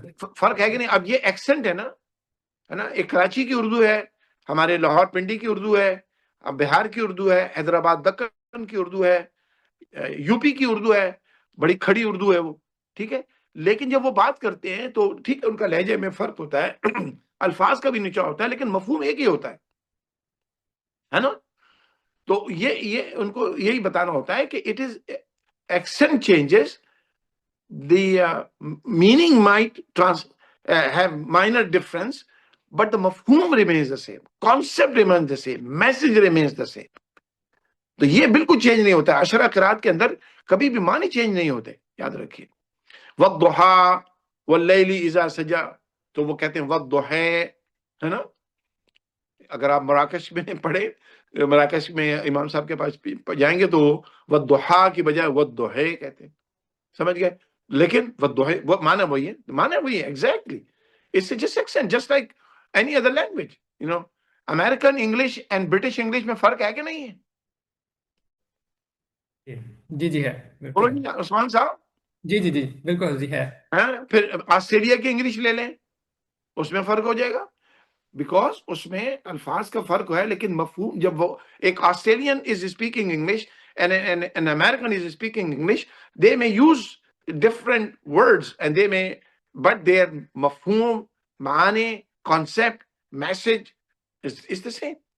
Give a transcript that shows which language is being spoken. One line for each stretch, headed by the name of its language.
Urdu: فرق ہے کہ نہیں؟ اب یہ ایکسنٹ ہے نا، ایک کراچی کی اردو ہے، ہمارے لاہور پنڈی کی اردو ہے، اب بہار کی اردو ہے، حیدرآباد دکن کی اردو ہے، یو پی کی اردو ہے، بڑی کھڑی اردو ہے وہ، ٹھیک ہے. لیکن جب وہ بات کرتے ہیں تو ٹھیک ہے ان کا لہجے میں فرق ہوتا ہے، الفاظ کا بھی نیچا ہوتا ہے، لیکن مفہوم ایک ہی ہوتا ہے نا. تو یہ ان کو یہی بتانا ہوتا ہے کہ
English: It is accent changes, the meaning might have minor difference, but the mafhum remains the same, concept remains the same, message remains the same.
Urdu: تو یہ بالکل چینج نہیں ہوتا ہے. عشرہ قرات کے اندر کبھی بھی معنی چینج نہیں ہوتے، یاد رکھیے.
Arabic: والضحا واللیل اذا سجا،
Urdu: تو وہ کہتے ہیں والضحا، ہے نا. اگر آپ مراکش میں پڑھے، مراکش میں امام صاحب کے پاس جائیں گے تو والضحا کی بجائے والضحا کہتے ہیں، سمجھ گئے. لیکن وہ معنی وہی ہے
English: Exactly. It's just accent, just like any other language. American English and British English
Urdu: میں فرق ہے کہ نہیں ہے؟ جی جی ہے عثمان صاحب. جی جی جی بالکل جی ہے. پھر آسٹریلیا کی انگلش لے لیں، اس میں فرق ہو جائے گا، بیکاز اس میں الفاظ کا فرق ہے، لیکن مفہوم. جب وہ ایک
English: Australian is speaking English and an American is speaking English, they may use different words and they may, but their mafhum, maane, concept, message is the same.